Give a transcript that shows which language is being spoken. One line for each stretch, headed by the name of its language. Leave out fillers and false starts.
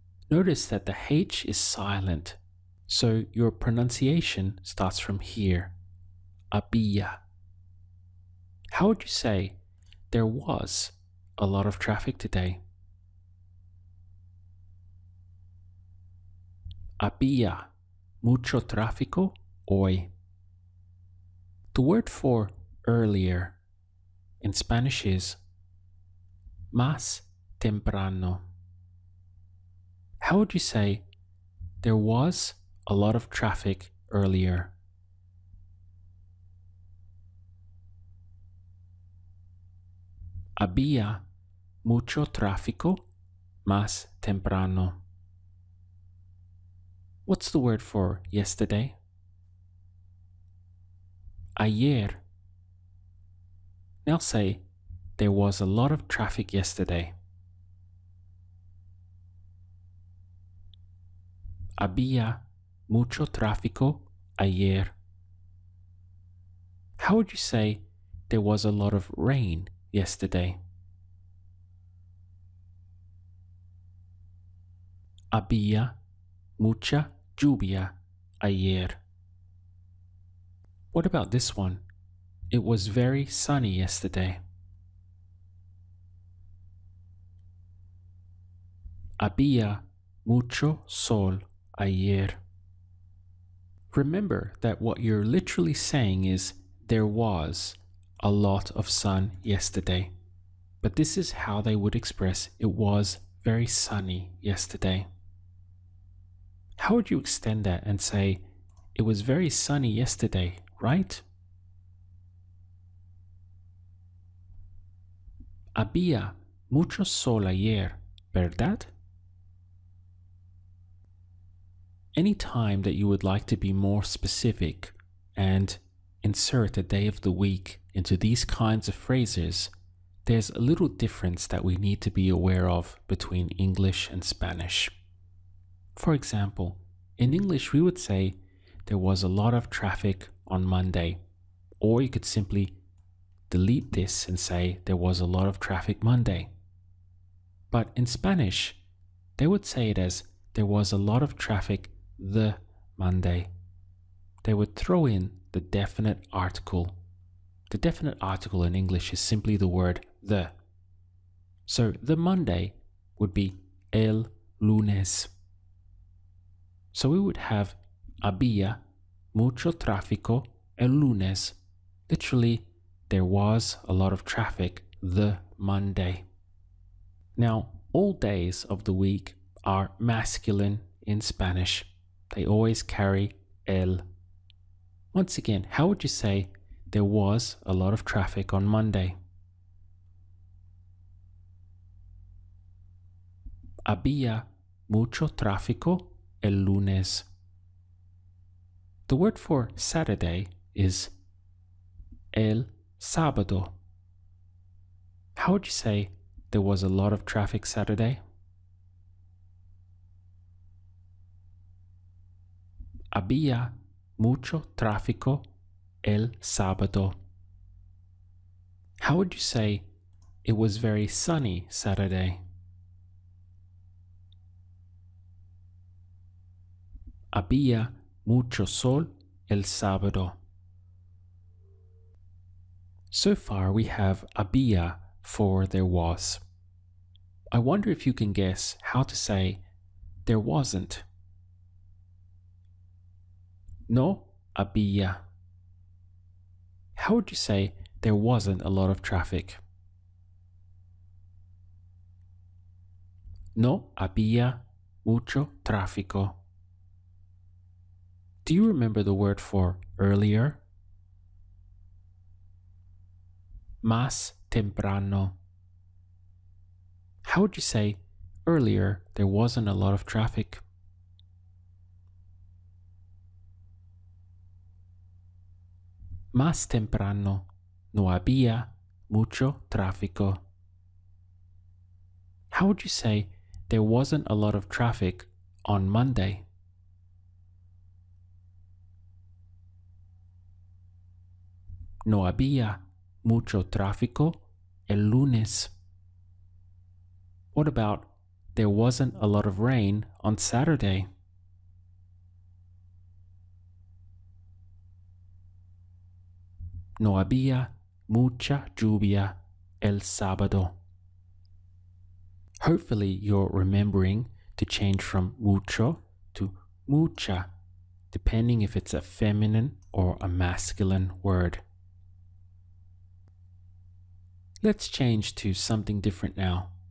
English: Notice that the H is silent, so your pronunciation starts from here, había. How would you say there was a lot of traffic today?
Spanish: Había mucho tráfico hoy.
English: The word for earlier in Spanish is
Spanish: más temprano.
English: How would you say there was a lot of traffic earlier?
Spanish: Había mucho tráfico más temprano.
English: What's the word for yesterday? Ayer. Now say, there was a lot of traffic yesterday.
Spanish: Había mucho tráfico ayer.
English: How would you say there was a lot of rain yesterday?
Spanish: Había mucha lluvia ayer.
English: What about this one? It was very sunny yesterday.
Spanish: Había mucho sol ayer.
English: Remember that what you're literally saying is there was a lot of sun yesterday. But this is how they would express it was very sunny yesterday. How would you extend that and say it was very sunny yesterday, right?
Spanish: Había mucho sol ayer, ¿verdad?
English: Any time that you would like to be more specific and insert a day of the week into these kinds of phrases, there's a little difference that we need to be aware of between English and Spanish. For example, in English we would say there was a lot of traffic on Monday, or you could simply delete this and say there was a lot of traffic Monday. But in Spanish, they would say it as there was a lot of traffic the Monday. They would throw in the definite article. The definite article in English is simply the word the. So the Monday would be
Spanish: el lunes.
English: So we would have
Spanish: había mucho tráfico el lunes.
English: Literally, there was a lot of traffic the Monday. Now, all days of the week are masculine in Spanish. They always carry el. Once again, how would you say there was a lot of traffic on Monday?
Spanish: Había mucho tráfico el lunes.
English: The word for Saturday is
Spanish: el sábado.
English: How would you say there was a lot of traffic Saturday?
Spanish: Había mucho tráfico el sábado.
English: How would you say it was very sunny Saturday?
Spanish: Había mucho sol el sábado.
English: So far we have había for there was. I wonder if you can guess how to say there wasn't.
Spanish: No había.
English: How would you say there wasn't a lot of traffic?
Spanish: No había mucho tráfico.
English: Do you remember the word for earlier?
Spanish: Más temprano.
English: How would you say earlier there wasn't a lot of traffic?
Spanish: Más temprano no había mucho tráfico.
English: How would you say there wasn't a lot of traffic on Monday?
Spanish: No había mucho tráfico el lunes.
English: What about there wasn't a lot of rain on Saturday?
Spanish: No había mucha lluvia el sábado.
English: Hopefully you're remembering to change from mucho to mucha, depending if it's a feminine or a masculine word. Let's change to something different now.